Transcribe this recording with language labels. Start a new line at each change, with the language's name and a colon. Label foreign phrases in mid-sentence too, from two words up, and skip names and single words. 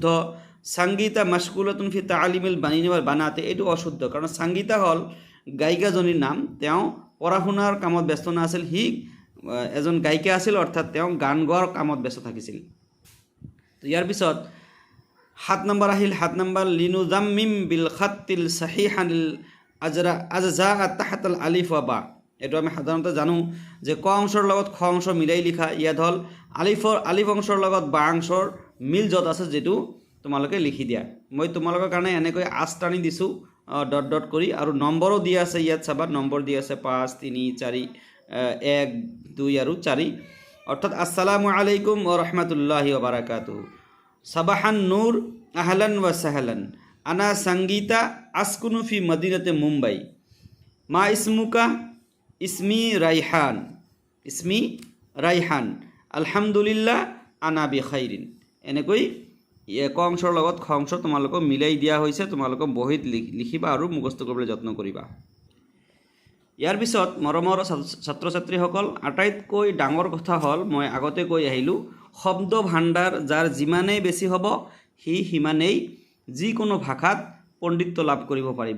Arabic: سنغيتا مشغولة في تعليم البنين والبنات,
Assamese: এইটো অশুদ্ধ, কাৰণ সংগীতা হ'ল গায়িকাজনীৰ নাম। তেওঁ পঢ়া শুনাৰ কামত ব্যস্ত নাছিল, সি এজন গায়িকা আছিল, অৰ্থাৎ তেওঁ গান গোৱাৰ কামত ব্যস্ত থাকিছিল। ইয়াৰ পিছত 7 নম্বৰ আহিল।
Arabic: 7 নম্বৰ لنضمم بالخط الصحيح الأجزاء تحت الألف و باء.
Assamese: এইটো আমি সাধাৰণতে জানো যে ক অংশৰ লগত খ অংশ মিলাই লিখা। ইয়াত হ'ল আলিফ অংশৰ লগত বা অংশৰ মিল য'ত আছে যিটো তোমালোকে লিখি দিয়া। মই তোমালোকৰ কাৰণে এনেকৈ আঁচ টানি দিছোঁ ডট ডট কৰি, আৰু নম্বৰো দিয়া আছে। ইয়াত চাবা নম্বৰ দিয়া আছে 5, 3, 4, 1, 2 আৰু 4।
Arabic: অৰ্থাৎ السلام عليكم ورحمة الله وبركاته. صباح النور، أهلا وسهلا. أنا سنغيتا، أسكن في مدينة مومباي. ما اسمك? اسمي ريحان. الحمد لله أنا بخير.
Assamese: এনেকৈ ক অংশৰ লগত খ অংশ তোমালোকক মিলাই দিয়া হৈছে। তোমালোকক বহীত লিখিবা আৰু মুখস্থ কৰিবলৈ যত্ন কৰিবা। ইয়াৰ পিছত মৰমৰ ছাত্ৰ ছাত্ৰীসকল, আটাইতকৈ ডাঙৰ কথা হ'ল, মই আগতে কৈ আহিলোঁ, শব্দ ভাণ্ডাৰ যাৰ যিমানেই বেছি হ'ব সি সিমানেই যিকোনো ভাষাত পণ্ডিত্য লাভ কৰিব পাৰিব।